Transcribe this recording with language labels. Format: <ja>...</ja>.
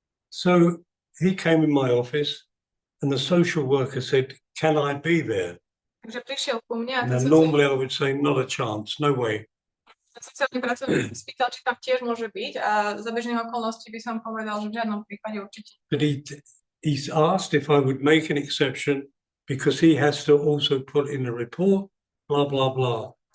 <en>So he came in my office and the social worker said, "Can I be there?"</en> <sk>Takže prišiel ku mne a</sk> <en>And then normally I would say, "Not a chance, no way."</en> <sk>ten sociálny pracovník spýtal, či tam tiež môže byť a za bežných okolností by som povedal, že v žiadnom prípade určite.</sk> <en>But he's asked if I would make an exception because he has to also put in a report, blah, blah, blah.</en>